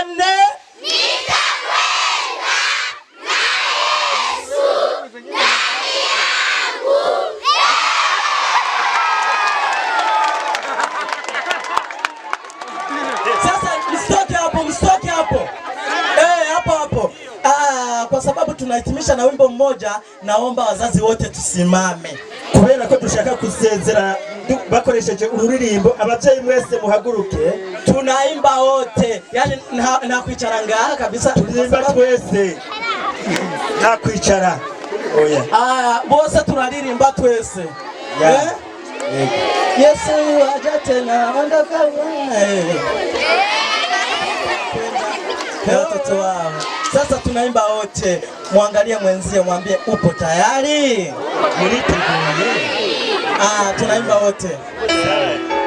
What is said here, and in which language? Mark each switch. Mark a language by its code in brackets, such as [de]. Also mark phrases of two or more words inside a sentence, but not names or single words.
[sw] Nitakwenda na Yesu ndani yangu. Sasa mstoke hapo. Hapo. Kwa sababu tunahitimisha na wimbo mmoja, naomba wazazi wote tusimame. [rn] Kubera ko dushaka kusezera bakoresheje ururirimbo, abavyeyi mwese muhaguruke [sw] tunaimba wote. Yani na [rn] kwicara ngaha kabisa, turimba twese. Na kwicara. Oya. Bose turaririmba twese. [sw] Yesu aja tena ondoka wewe. Watoto wao. Sasa tunaimba wote. Muangalie mwenzie, mwambie upo tayari? Mliteguye. Tunaimba wote.